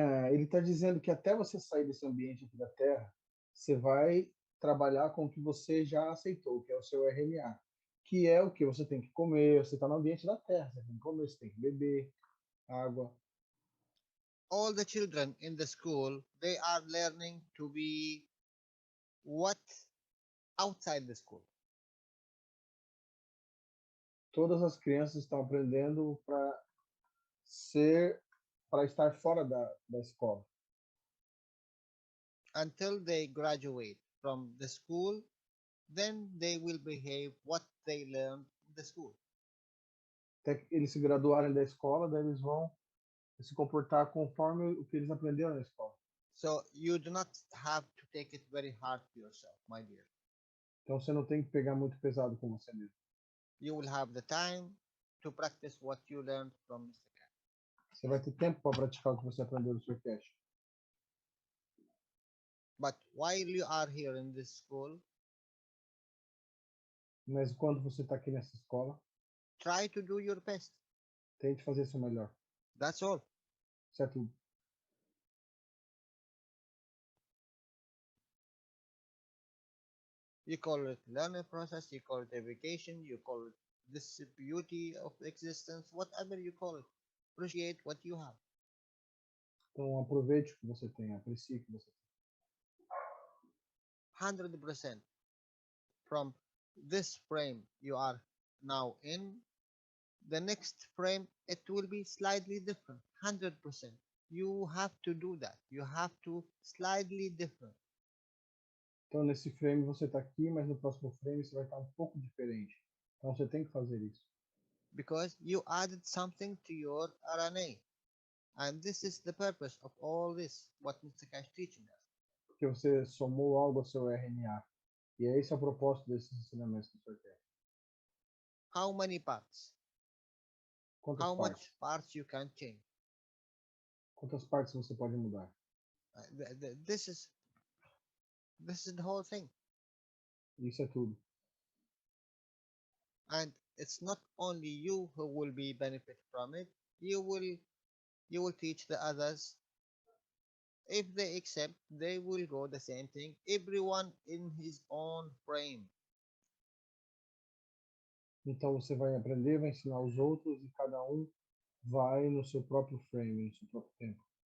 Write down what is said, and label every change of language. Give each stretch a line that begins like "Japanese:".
Portuguese: Ele está dizendo que até você sair desse ambiente aqui da Terra, você vai trabalhar com o que você já aceitou, que é o seu RNA, que é o que você tem que comer. Você está no ambiente da Terra, você tem que comer, você tem que beber água.
English: All the children in the school, they are learning to be what outside the school.
Portuguese: Todas as crianças estão aprendendo para estar fora da escola.
English: Until they graduate from the school, then they will behave what they learned in the school.
Portuguese: Até que eles se graduarem da escola, daí eles vão se comportar conforme o que eles aprenderam na escola.
English: So you do not have to take it very hard to yourself, my dear.
Portuguese: Então você não tem que pegar muito pesado com você mesmo.
English: You will have the time to practice what you learned from Mr. Cash.
Portuguese: Você vai ter tempo para praticar o que você aprendeu do Sr. Cash.
English: But while you are here in this school,
Portuguese: mas quando você está aqui nessa escola,
English: try to do your best.
Portuguese: Tente fazer seu melhor.
English: That's all.
Portuguese: Isso é tudo.
English: You call it learning process, you call it education, you call it this beauty of existence, whatever you call it. Appreciate what you have.
Portuguese: Então aproveite o que você tem, aprecie o que você tem.
English: 100% from this frame you are now in, the next frame it will be slightly different. 100%. You have to do that. You have to slightly different.
Portuguese: Então nesse frame você está aqui, mas no próximo frame você vai estar um pouco diferente. Então você tem que fazer isso.
English: Because you added something to your RNA. And this is the purpose of all this, what Mr. Cash teaching us.
Portuguese: Porque você somou algo ao seu RNA. E esse é o propósito desses ensinamentos do Sr. Cash.
English: How many parts?
Portuguese: Quantas
English: How
Portuguese: partes?
English: much parts you can change?
Portuguese: Quantas partes você pode mudar?
English: This is the whole thing.
Portuguese: Isso é tudo.
English: And it's not only you who will be benefit from it. You will teach the others. If they accept, they will go the same thing. Everyone in his own frame.
Portuguese: Então você vai aprender, vai ensinar os outros e cada um vai no seu próprio frame, no seu próprio tempo.